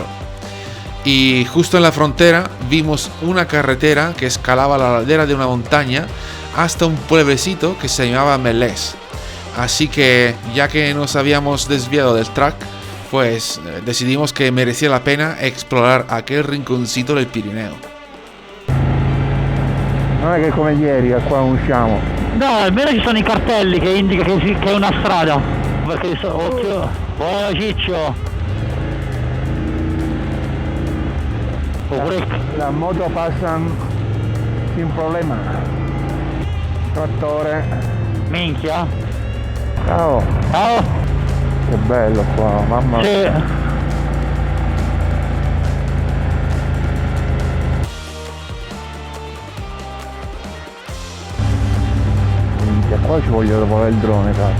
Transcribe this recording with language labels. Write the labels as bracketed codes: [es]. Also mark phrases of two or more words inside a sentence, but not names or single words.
[es] Y justo en la frontera vimos una carretera que escalaba la ladera de una montaña hasta un pueblecito que se llamaba Melés. Así que, ya que nos habíamos desviado del track, pues decidimos que merecía la pena explorar aquel rinconcito del Pirineo. [it] Non è che come ieri a qua usciamo. No, almeno ci sono i cartelli che indica che è una strada. Perché occhio, buono Ciccio. [es] Las motos pasan sin problema. [it] Trattore. Minchia. Ciao. Ciao. Che bello qua, mamma. Sì. Minchia, qua ci voglio provare il drone, cazzo.